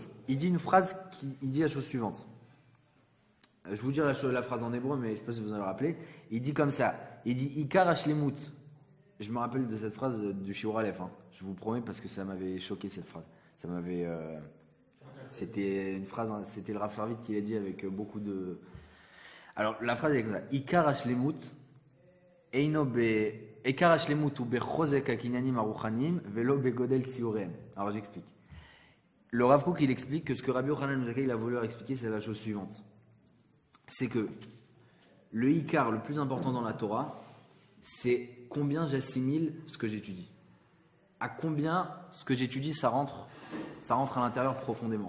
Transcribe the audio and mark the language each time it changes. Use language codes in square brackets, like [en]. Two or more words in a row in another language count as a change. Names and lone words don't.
[fr] Il dit une phrase, il dit la chose suivante. Je vais vous dire la phrase en hébreu, mais je ne sais pas si vous en avez rappelé. Il dit comme ça. Il dit [he] עיקר השלמות. [fr] Je me rappelle de cette phrase du [he] שיעור א. [fr] Je vous promets parce que ça m'avait choqué cette phrase. Ça m'avait. C'était une phrase. C'était le Rav Sharvit qui l'a dit avec beaucoup de. Alors la phrase est comme ça. [he] עיקר השלמות. אינו ב. עיקר השלמות הוא ב חוזק הקניינים הרוחניים ולא ב גודל ציורם. [fr] Alors j'explique. Le Rav Kook il explique que ce que Rabbi Yochanan ben Zakkai il a voulu leur expliquer, c'est la chose suivante. C'est que le Ikar le plus important dans la Torah, c'est combien j'assimile ce que j'étudie. À combien ce que j'étudie, ça rentre à l'intérieur profondément.